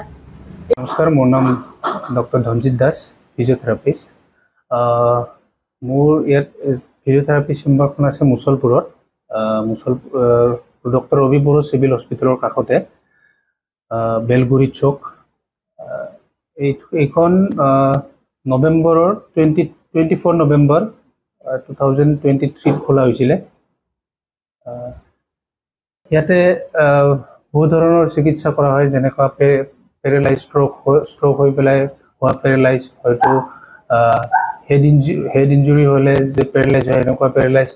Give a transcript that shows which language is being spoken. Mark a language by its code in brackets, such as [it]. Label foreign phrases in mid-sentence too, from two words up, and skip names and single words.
[as] নমস্কাৰ, মোৰ নাম ডক্টৰ ধনজিত দাস, ফিজিঅ'থেৰাপিষ্ট। মোৰ ইতনা ফিজিঅ'থেৰাপি চেম্বাৰখন আছে মুছলপুৰত। ডক্টৰ ৰবি বৰ' চিভিল হস্পিটালৰ কাখতে বেলগুৰি চক। এইখন নৱেম্বৰৰ 24 নৱেম্বৰ 2023 খোলা হৈছিলে। ইয়াতে বহুত ধৰণৰ চিকিৎসা কৰা হয়, যেনেকুৱা পেৰালাইজ, ষ্ট্ৰোক হৈ পেলাই হোৱা পেৰালাইজ, হয়তো হেড ইঞ্জুৰি হ'লে যে পেৰালাইজ হয়, এনেকুৱা পেৰালাইজ।